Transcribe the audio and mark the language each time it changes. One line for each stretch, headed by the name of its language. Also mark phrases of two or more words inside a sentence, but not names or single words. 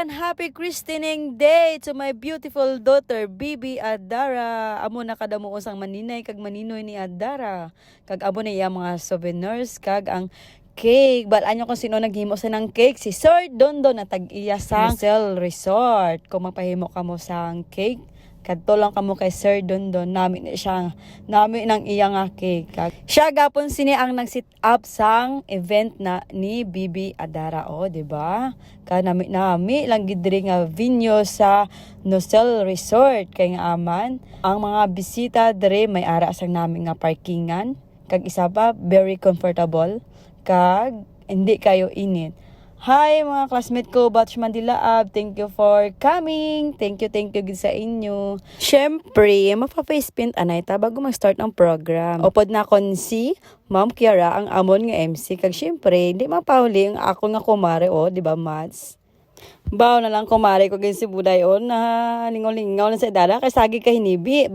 English: happy christening day to my beautiful daughter, Bibi Adara.
Hiligaynon: Amo na kadamo usang maninay kag maninoy ni Adara. Kag amo na iya mga souvenirs kag ang cake. Balaan nyo kung sino naghimo sa ng cake. Si Sir Dondo na tag-iya sang Cell Resort. Kung magpahimo ka mo sang cake, kadto lang kamo kay Sir Dondo, namin nang iya nga cake. Siya gapon sini ang nag-sit up sang event na ni Bibi Adara, di ba? Nami lang gidri nga venue sa Nosel Resort kay nga aman ang mga bisita dire may ara sang namin nga parkingan kag isa pa
English: very comfortable
Hiligaynon: kag hindi kayo init. Hi mga classmate ko, Batch Mandilaab,
English: thank you for coming. Thank you
Hiligaynon: gid sa inyo. Syempre, mapa-face paint anay ta bago mag-start ang program. Upod na kon si Ma'am Kiara ang amon nga MC. Kag syempre, hindi mapauli ang ako nga kumare, di ba Mads? Baw na lang kumare ko gin si Buday na lingaw-lingaw na sa Adara kay sagi ka hinibi.